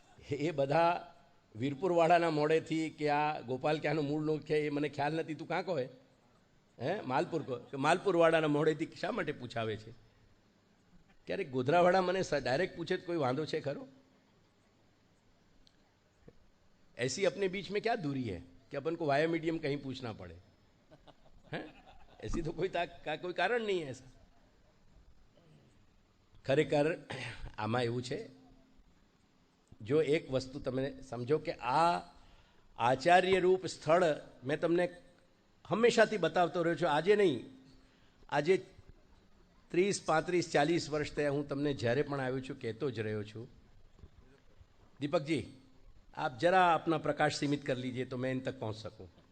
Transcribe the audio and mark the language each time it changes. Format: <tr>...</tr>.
<gu>એ બધા વીરપુરવાળાના મોડેથી કે આ ગોપાલ ક્યાંનું મૂળ લોક છે એ મને ખ્યાલ નથી, તું કાં કહો હે માલપુર કહો કે માલપુરવાળાના મોડેથી શા માટે પૂછાવે છે? ક્યારેક ગોધરાવાળા મને ડાયરેક્ટ પૂછે તો કોઈ વાંધો છે ખરો?</gu> <hi>ऐसी अपने बीच में क्या दूरी है कि अपन को वाया मीडियम कहीं पूछना पड़े? हैं? ऐसी तो कोई कारण नहीं है ऐसा.</hi> <gu>ખરેખર આમાં એવું છે, જો એક વસ્તુ તમે સમજો કે આ આચાર્ય રૂપ સ્થળ મેં તમને હંમેશાથી બતાવતો રહ્યો છું, આજે નહીં, આજે 30, 35, 40 વર્ષ થયા હું તમને જ્યારે પણ આવ્યો છું કહેતો જ રહ્યો છું.</gu> <hi>दीपक जी, आप जरा अपना प्रकाश सीमित कर लीजिए तो मैं इन तक पहुंच सकूं.</hi>